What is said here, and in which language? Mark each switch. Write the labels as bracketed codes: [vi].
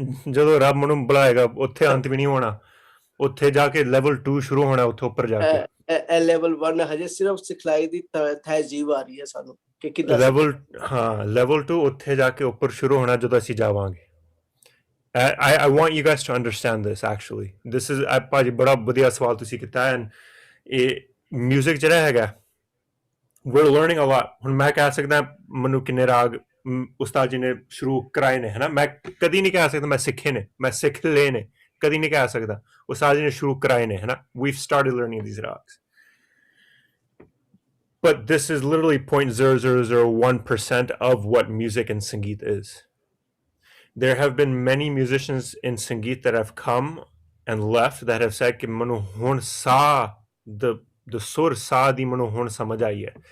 [pa] ਜਦੋਂ ਰੱਬ ਮੈਨੂੰ ਬੁਲਾਏਗਾ ਉੱਥੇ ਅੰਤ ਵੀ ਨਹੀਂ ਹੋਣਾ, ਉੱਥੇ ਜਾ ਕੇ ਲੈਵਲ 2 ਸ਼ੁਰੂ ਹੋਣਾ, ਉੱਥੇ ਉੱਪਰ ਜਾ ਕੇ ਲੈਵਲ 1 ਹਜੇ ਸਿਰਫ ਸਿਖਲਾਈ ਦੀ ਤਹਿਜੀਬ ਆ ਰਹੀ ਹੈ ਸਾਨੂੰ ਕਿ ਕਿੱਦਾਂ ਲੈਵਲ 2 ਉੱਥੇ ਜਾ ਕੇ ਉੱਪਰ ਸ਼ੁਰੂ ਹੋਣਾ ਜਦੋਂ ਅਸੀਂ ਜਾਵਾਂਗੇ. [en] I want you guys to understand this actually. This is [pa] ਭਾਜੀ ਬੜਾ ਵਧੀਆ ਸਵਾਲ ਤੁਸੀਂ ਕੀਤਾ. ਐਂਡ ਇਹ ਮਿਊਜ਼ਿਕ ਜਿਹੜਾ ਹੈਗਾ, [en] we're learning a lot. [pa] ਹੁਣ ਮੈਂ ਕਹਿ ਸਕਦਾ ਮੈਨੂੰ ਕਿੰਨੇ ਰਾਗ ਉਸਤਾਦ ਜੀ ਨੇ ਸ਼ੁਰੂ ਕਰਾਏ ਨੇ, ਹੈ ਨਾ? ਮੈਂ ਕਦੀ ਨਹੀਂ ਕਹਿ ਸਕਦਾ ਮੈਂ ਸਿੱਖੇ ਨੇ, ਮੈਂ ਸਿੱਖ ਲਏ ਨੇ, ਕਦੀ ਨਹੀਂ ਕਹਿ ਸਕਦਾ. ਉਸਤਾਦ ਜੀ ਨੇ ਸ਼ੁਰੂ ਕਰਾਏ ਨੇ, ਹੈ ਨਾ? [en] We've started learning these rags. But this is literally 0.0001% of what music and Sangeet is. There have been many musicians in Sangeet that have come and left that have said [pa] कि मनु हुन सा the sur sa di manu hun samajh aayi hai.